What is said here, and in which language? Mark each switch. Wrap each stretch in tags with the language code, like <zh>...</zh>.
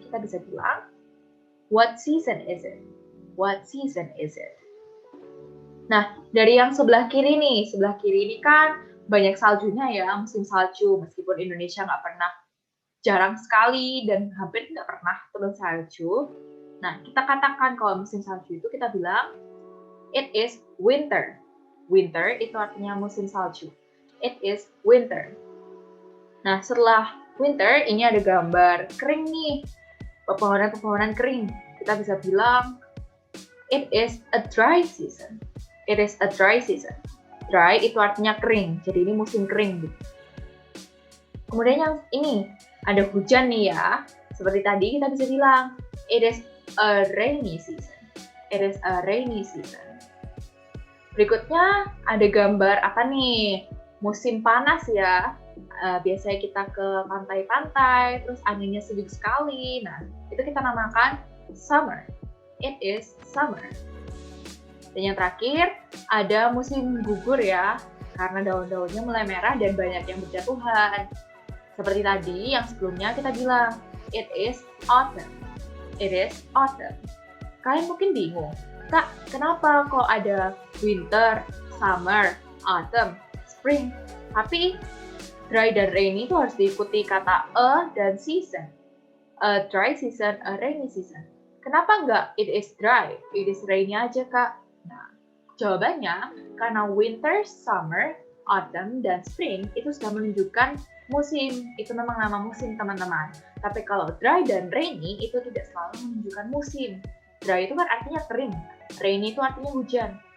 <id>Kita bisa bilang,</id> <en>what season is it? What season is it?</en> <id>Nah, dari yang sebelah kiri nih. Sebelah kiri ini kan banyak saljunya ya, musim salju. Meskipun Indonesia nggak pernah, jarang sekali dan hampir tidak pernah turun salju. Nah, kita katakan kalau musim salju itu kita bilang</id> <en>it is winter.</en> <id>Winter itu artinya musim salju.</id> <en>It is winter.</en> <id>Nah, setelah winter ini ada gambar kering nih. Pepohonan-pepohonan kering. Kita bisa bilang</id> <en>it is a dry season. It is a dry season. Dry</en> <id>itu artinya kering. Jadi ini musim kering gitu. Kemudian yang ini ada hujan nih ya. Seperti tadi kita bisa bilang,</id> <en>it is a rainy season. It is a rainy season.</en> <id>Berikutnya ada gambar apa nih? Musim panas ya. Biasanya kita ke pantai-pantai, terus anginnya sejuk sekali. Nah, itu kita namakan summer.</id> <en>It is summer.</en> <id>Dan yang terakhir, ada musim gugur ya. Karena daun-daunnya mulai merah dan banyak yang berjatuhan. Seperti tadi, yang sebelumnya kita bilang,</id> <en>it is autumn. It is autumn.</en> <id>Kalian mungkin bingung, Kak, kenapa kok ada winter, summer, autumn, spring? Tapi dry dan rainy itu harus diikuti kata a dan season.</id> <en>A dry season, a rainy season.</en> <id>Kenapa nggak</id> <en>it is dry, it is rainy</en> <id>aja, Kak? Nah, jawabannya, karena winter, summer, autumn, dan spring itu sudah menunjukkan musim. Itu memang nama musim, teman-teman. Tapi kalau dry dan rainy itu tidak selalu menunjukkan musim. Dry itu kan artinya kering. Rainy itu artinya hujan.</id>